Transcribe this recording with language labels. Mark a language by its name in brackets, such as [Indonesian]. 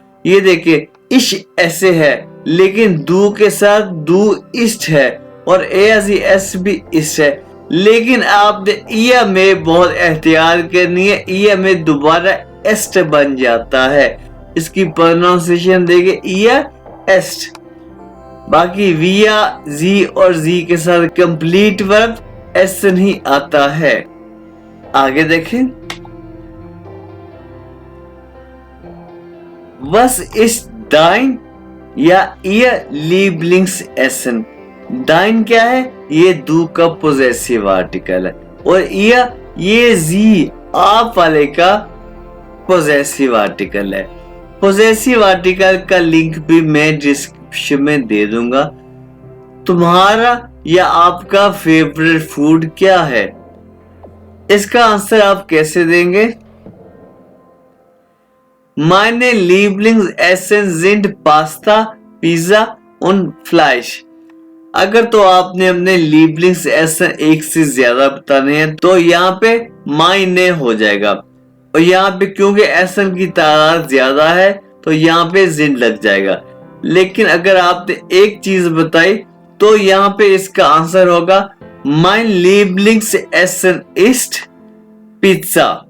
[Hindi] ये देखिए, इश ऐसे है लेकिन दू के साथ दू इस्ट है और एस भी इस्ट है, लेकिन आपने ईया में बहुत एहतियात करनी है। ईया में दोबारा एस्ट बन जाता है। इसकी प्रोनाउंसिएशन देखिए, ईया एस्ट। बाकी विया जी और जी के साथ कंप्लीट वर्ब एस नहीं आता है। आगे देखें, [German] Was ist dein या ihr Lieblingsessen? [Hindi] Dein क्या है? ये दू का पोजेसिव आर्टिकल है और ये जी आप वाले का पोजेसिव आर्टिकल है। पोजेसिव आर्टिकल का लिंक भी मैं डिस्क्रिप्शन में दे दूंगा। तुम्हारा या आपका फेवरेट फूड क्या है? इसका आंसर आप कैसे देंगे? [German] Meine Lieblingsessen sind Pasta, Pizza und Fleisch। [Hindi] अगर तो आपने अपने Lieblingsessen एक से ज्यादा बताने हैं तो यहाँ पे मायने हो जाएगा, और यहाँ पे क्योंकि एसन की तादाद ज्यादा है तो यहाँ पे जिन लग जाएगा। लेकिन अगर आपने एक चीज बताई तो यहाँ पे इसका आंसर होगा [German] Mein Lieblingsessen ist Pizza।